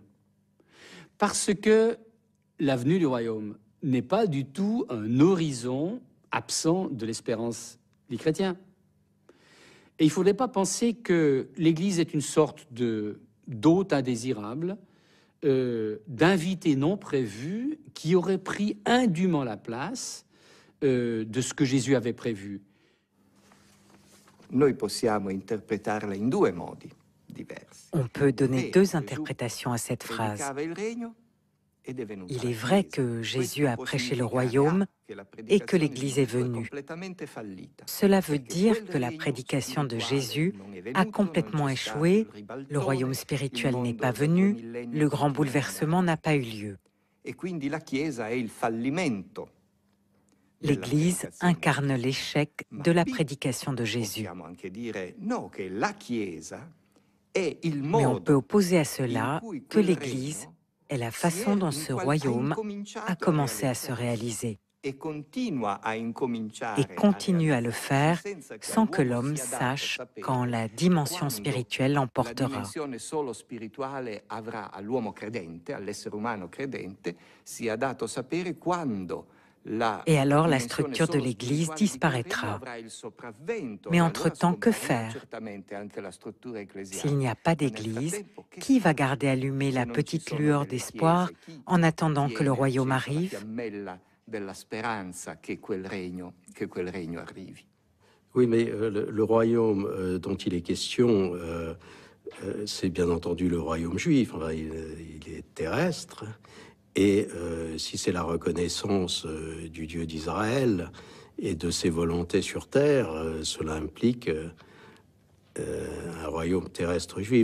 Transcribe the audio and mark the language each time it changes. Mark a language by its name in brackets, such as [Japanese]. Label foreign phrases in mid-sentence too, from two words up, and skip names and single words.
[French] Parce que la venue du royaume n'est pas du tout un horizon absent de l'espérance des chrétiens. Et il ne faudrait pas penser que l'Église est une sorte d'hôte indésirable, d'invité non prévu, qui aurait pris indûment la place de ce que Jésus avait prévu. [Italian] Noi possiamo interpretarla in due modi diversi. [French] On peut donner deux interprétations à cette phrase. [Italian] Predicava il regno ed è venuta Il la [French] est vrai [Italian] Chiesa. [French] que Jésus a [Italian] Questo può [French] prêché le [Italian] significare [French] royaume [Italian] che la [French] et que [Italian] predicazione di [French] l'Église est [Italian] Gesù è [French] venue. [Italian] completamente fallita. [French] Cela veut [Italian] Perché [French] dire [Italian] quel [French] que la [Italian] regno [French] prédication de [Italian] spirituale [French] Jésus [Italian] non è [French] a [Italian] venuto, non [French] complètement [Italian] c'è stato [French] échoué, [Italian] il [French] le [Italian] ribaltone, [French] royaume [Italian] il [French] spirituel n'est [Italian] mondo [French] pas [Italian] dopo il [French] venu, [Italian] millennio [French] le grand [Italian] continua ad [French] bouleversement [Italian] andare [French] n'a pas eu lieu. [Italian] e quindi la Chiesa è il fallimento della [French] L'Église [Italian] predicazione. [French] incarne l'échec [Italian] Ma [French] de la [Italian] qui [French] prédication de Jésus. [Italian] possiamo anche dire no, che la Chiesa è il [French] Mais on peut [Italian] modo [French] opposer à [Italian] in [French] cela [Italian] cui [French] que [Italian] quel [French] l'Église [Italian] regno [French] est la [Italian] si [French] façon [Italian] è [French] dont [Italian] in [French] ce [Italian] qual- ha [French] royaume a [Italian] incominciato a [French] commencé à se [Italian] realizzare [French] réaliser [Italian] e continua a [French] et [Italian] incominciare a [French] continue à le [Italian] realizzarsi [French] faire [Italian] senza che [French] sans que [Italian] all'uomo [French] l'homme [Italian] sia dato [French] sache quand [Italian] sapere [French] la dimension [Italian] quando [French] spirituelle [Italian] la [French] l'emportera. [Italian] dimensione solo spirituale avrà all'uomo credente, all'essere umano credente, sia dato sapere quando la [French] Et alors la [Italian] dimensione [French] structure de [Italian] solo [French] l'Église [Italian] spirituale di quel regno [French] disparaîtra. [Italian] avrà il sopravvento [French] Mais [Italian] e allora [French] entre-temps, que [Italian] scomparirà [French] faire? [Italian] certamente anche la struttura ecclesiale. [French] S'il n'y a pas [Italian] Ma nel [French] d'Église, [Italian] frattempo, che [French] qui va [Italian] fare [French] garder allumée [Italian] se [French] la [Italian] non ci [French] petite [Italian] sono [French] lueur [Italian] delle [French] d'espoir [Italian] chiese? Chi [French] en attendant que le [Italian] tiene [French] royaume [Italian] accesa la [French] arrive? [Italian] fiammella della speranza che quel regno arrivi? [French] Oui, mais le royaume dont il est question, c'est bien entendu le royaume juif. Enfin, il est terrestre. Et si c'est la reconnaissance du Dieu d'Israël et de ses volontés sur terre, cela implique un royaume terrestre juif.